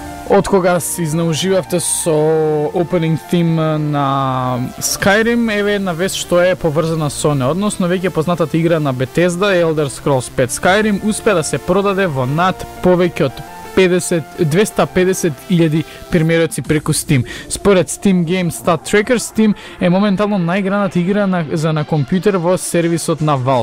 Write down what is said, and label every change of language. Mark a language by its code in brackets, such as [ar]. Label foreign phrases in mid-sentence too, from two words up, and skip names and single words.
[mk] Од кога се изнауживавте со [en] opening theme [mk] на Skyrim, еве една вест што е поврзана со не, односно веќе познатата игра на Bethesda, Elder Scrolls 5 Skyrim, успе да се продаде во над повеќе од 250.000 примероци преку Steam. Според Steam Game Stat Tracker, Steam е моментално најиграната игра на компјутер во сервисот на Valve.